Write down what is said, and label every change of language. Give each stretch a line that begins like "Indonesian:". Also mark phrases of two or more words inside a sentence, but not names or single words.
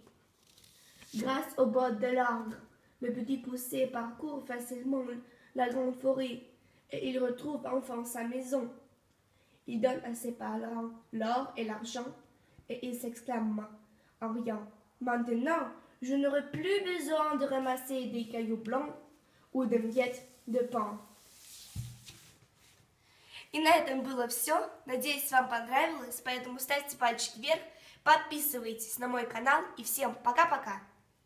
French: Grâce aux bottes de l'orgue, le petit poussé parcourt facilement la grande forêt et il retrouve enfin sa maison. Il donne à ses parents l'or et l'argent et il s'exclame en riant: Maintenant, je n'aurai plus besoin de ramasser des cailloux blancs ou de miettes de pain.
Russian: И на этом было все. Надеюсь, вам понравилось, поэтому ставьте пальчики вверх, подписывайтесь на мой канал и всем пока-пока!